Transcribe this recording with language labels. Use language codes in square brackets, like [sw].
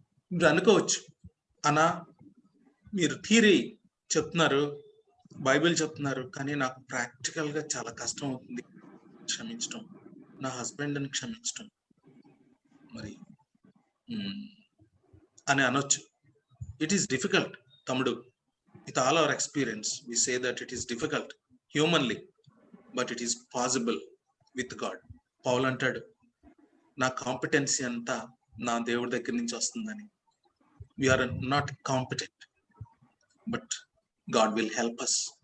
[te] మీరు అనుకోవచ్చు, అన్నా మీరు థియరీ చెప్తున్నారు, బైబిల్ చెప్తున్నారు, కానీ నాకు ప్రాక్టికల్ గా చాలా కష్టం అవుతుంది క్షమించటం, నా హస్బెండ్ని క్షమించటం మరి అని అనొచ్చు. [en] It is difficult, [te] తమ్ముడు. [en] With all our experience, we say that it is difficult humanly, but it is possible with God. [te] పౌలు అంటాడు, నా కాంపిటెన్సీ అంతా నా దేవుడి దగ్గర నుంచి వస్తుందని. [en] We are not competent, but God will help us.